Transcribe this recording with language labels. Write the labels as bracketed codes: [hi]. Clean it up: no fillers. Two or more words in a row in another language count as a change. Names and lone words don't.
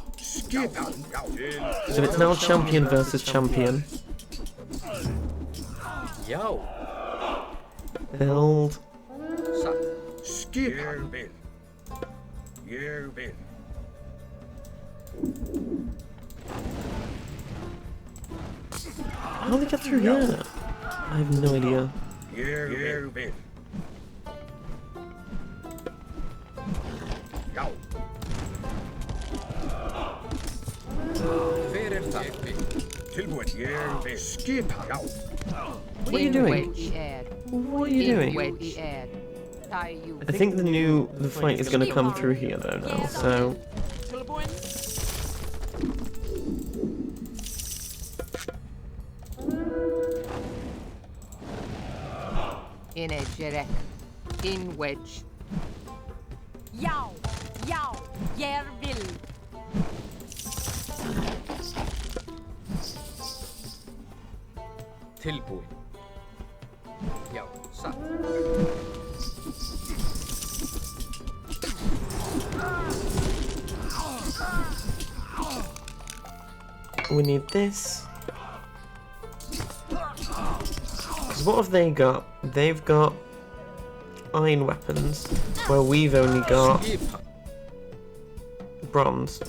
[is] Skipan. Já. [en] So it's now champion versus champion. [is] Já. [en] Build. [is] Satt. Skipan. Ég vil. [en] How do they get through here? I have no idea. [is] Ég vil. Já. Hver það? Tilbúin. Ég vil. Skipan. Já. [en] What are you doing? What are you doing? I think the fight is going to come through here though now, so... In a jerek. In wedge. [is] Já, já, ég vil. Tilbúin. Já, satt. [en] We need this. Because what have they got? They've got iron weapons, where we've only got bronze.